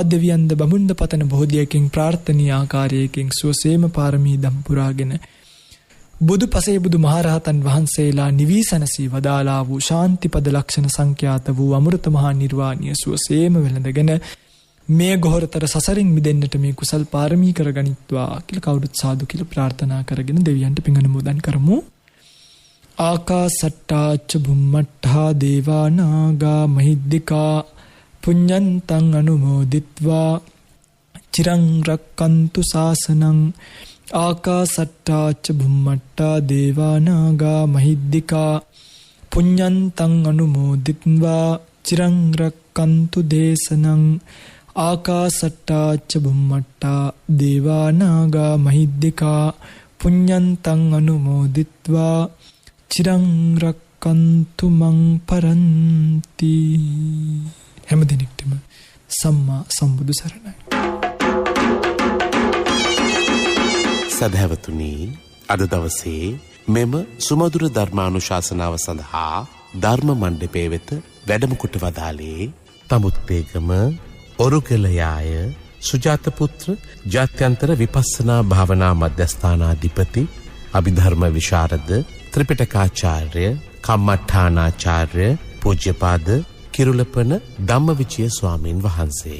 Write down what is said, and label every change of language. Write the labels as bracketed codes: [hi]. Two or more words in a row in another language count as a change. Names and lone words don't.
[si] දෙවියන්ද බමුණ්ඩ පතන බෝධියකින් ප්‍රාර්ථනීය ආකාරයකින් සුවසේම පාරමී දම් පුරාගෙන බුදු පසේ බුදු මහරහතන් වහන්සේලා නිවී සැනසී වදාලා වූ ශාන්තිපද ලක්ෂණ සංඛ්‍යාත වූ අමෘත මහා නිර්වාණීය සුවසේම වෙළඳගෙන මේ ගොහරතර සසරින් මිදෙන්නට මේ කුසල් පාරමී කරගනිත්වා කියලා කවුරුත් සාදු කියලා ප්‍රාර්ථනා කරගෙන දෙවියන්ට පින් අනුමෝදන් කරමු. [pi] ආකාසට්ටාච බුම්මට්ඨා දේවා නාග මහිද්దికා පුඤ්ඤන්තං අනුමෝදිත්වා චිරං රක්칸තු ශාසනං. ආකාසට්ටාච බුම්මට්ඨා දේවා නාග මහිද්దికා පුඤ්ඤන්තං අනුමෝදිත්වා චිරං රක්칸තු දේශනං ආකාසට්ටා ච බුම්මට්ටා දේවා නාග මහිද්దికා පුඤ්ඤන්තං අනුමෝදිත්වා චිරං රක්칸තු මං පරන්ති. [si] හැම දිනෙකටම සම්මා සම්බුදු සරණයි. සදහැවතුනි, අද දවසේ මෙම සුමధుර ධර්මානුශාසනාව සඳහා ධර්ම මණ්ඩපයේ වෙත වැඩම කොට වදාළේ තමුත්තේගම ඔරුගලයාය සුජාත පුත්‍ර ජාත්‍යන්තර විපස්සනා භාවනා මධ්‍යස්ථානාධිපති අභිධර්ම විශාරද ත්‍රිපිටකාචාර්ය කම්මඨානාචාර්ය පූජ්‍යපාද කිරුළපන ධම්මවිචය ස්වාමීන් වහන්සේ.